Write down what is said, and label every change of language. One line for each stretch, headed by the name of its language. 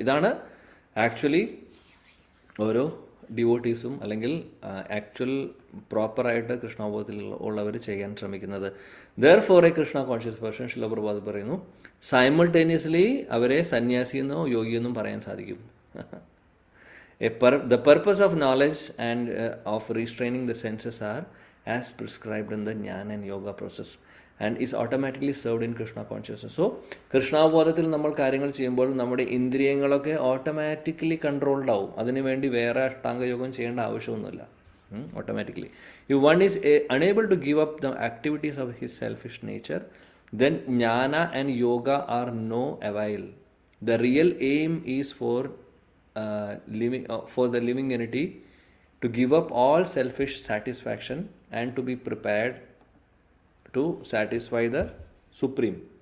Malayalam: ഇതാണ് ആക്ച്വലി ഓരോ ഡിവോട്ടീസും അല്ലെങ്കിൽ ആക്ച്വൽ പ്രോപ്പറായിട്ട് കൃഷ്ണാവബോധത്തിൽ ഉള്ളവർ ചെയ്യാൻ ശ്രമിക്കുന്നത്.
English: therefore a Krishna conscious person
Malayalam: ശില പ്രഭാത് പറയുന്നു സൈമൾട്ടേനിയസ്ലി അവരെ സന്യാസിയെന്നോ യോഗിയെന്നും പറയാൻ സാധിക്കും.
English: The purpose of knowledge and of restraining the senses are as prescribed in the Jnana and Yoga process and is automatically served in Krishna consciousness.
Malayalam: So, കൃഷ്ണാവബോധത്തിൽ നമ്മൾ കാര്യങ്ങൾ ചെയ്യുമ്പോൾ നമ്മുടെ ഇന്ദ്രിയങ്ങളൊക്കെ automatically controlled ആവും. അതിനു വേണ്ടി വേറെ അഷ്ടാംഗയോഗം ചെയ്യേണ്ട ആവശ്യമൊന്നുമില്ല.
English: Automatically. If one is unable to give up the activities of his selfish nature, then Jnana and Yoga are no avail. The real aim is for the living entity to give up all selfish satisfaction and to be prepared to satisfy the Supreme.